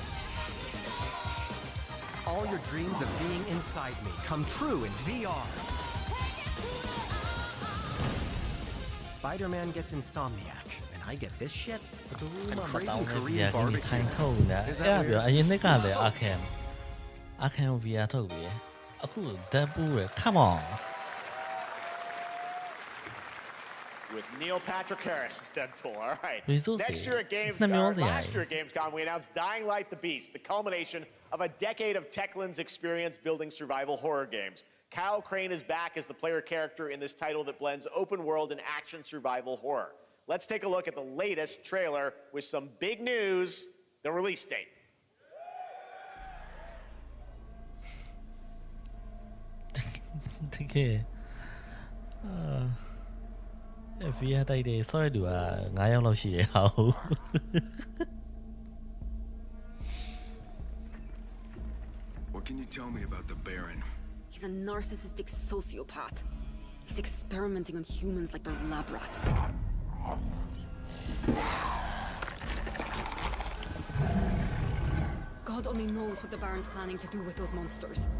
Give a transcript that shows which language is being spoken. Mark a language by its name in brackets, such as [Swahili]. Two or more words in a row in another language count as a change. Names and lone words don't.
[English] All your dreams of being inside me come true in VR. Spider-Man gets Insomniac, and I get this shit? I'm craving Korean barbecue. Is that weird? [Burmese] အရင်နှစ်ကလည်း Arkham VR ထုတ်ပြီးအခု Deadpool ရ [English] Come on with Neil Patrick Harris as Deadpool. All right. Resource Next year at last year at Gamescom, we announced Dying Light the Beast, the culmination of a decade of Techland's experience building survival horror games. Kyle Crane is back as the player character in this title that blends open world and action survival horror. Let's take a look at the latest trailer with some big news, the release date. [Burmese] 되게 VR တိုက်တယ်ဆော့ရတူက9ယောက်လောက်ရှိရအောင် [English] What can you tell me about the Baron? He's a narcissistic sociopath. He's experimenting on humans like they're lab rats. God only knows what the Baron's planning to do with those monsters.